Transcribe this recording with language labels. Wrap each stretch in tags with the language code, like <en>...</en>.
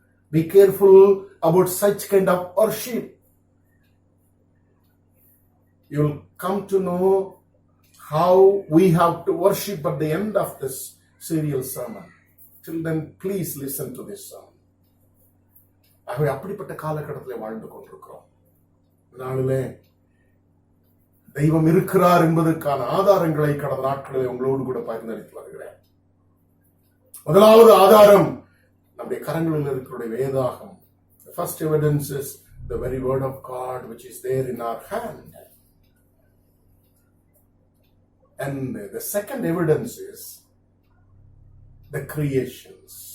<en>Be careful about such kind of worship. You will come to know how we have to worship at the end of this serial sermon. Till then, please listen to this sermon.</en> <ta>ஆகவே அப்படிப்பட்ட காலகட்டத்தில் வாழ்ந்து கொண்டிருக்கிறோம். நாளிலே தெய்வம் இருக்கிறார் என்பதற்கான ஆதாரங்களை கடந்த நாட்களில் உங்களோடு கூட பகிர்ந்தளித்து வருகிறேன். முதலாவது ஆதாரம் நம்முடைய கரங்களில் இருக்கிற வேதாகம்.</ta> <en>The first evidence is the very word of God which is there in our hand. And the second evidence is the creations.</en>